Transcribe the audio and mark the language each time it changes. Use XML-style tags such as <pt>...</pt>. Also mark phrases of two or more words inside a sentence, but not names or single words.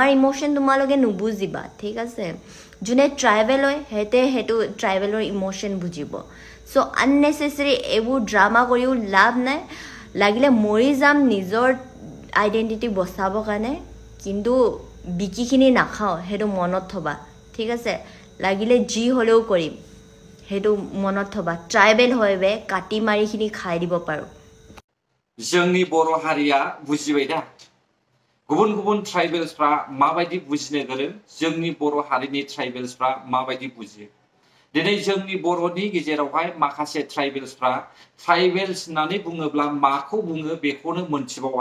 <as>ইমোশন তোমালোকে নুবুজিবা ঠিক আছে যোনে ট্ৰাইবেল হয় সেইটো ট্ৰাইবেলৰ ইমোশন বুজিব সো আননেচেচাৰী এইবোৰ ড্ৰামা কৰিও লাভ নাই লাগিলে মৰি যাম নিজৰ আইডেন্টিটি বচাবৰ কাৰণে কিন্তু বিকিখিনি নাখাও সেইটো মনত থবা ঠিক আছে লাগিলে যি হলেও কৰিম সেইটো মনত থবা ট্ৰাইবেল হয়বে কাটি মাৰিখিনি খাই দিব পাৰো</as> <brx>जोंनि बर' हारिया बुजिबाय दा गुबुन ट्राइबेल्सफ्रा माबायदि बुजिनो गोरों जोंनि बर' हारिनि ट्राइबेल्सफ्रा माबायदि बुजियो दिनै जोंनि बर'नि गेजेरावहाय माखासे ट्राइबेल्सफ्रा ट्राइबेल्स होननानै बुङोब्ला माखौ बुङो बेखौनो मोनथिबावा।</brx>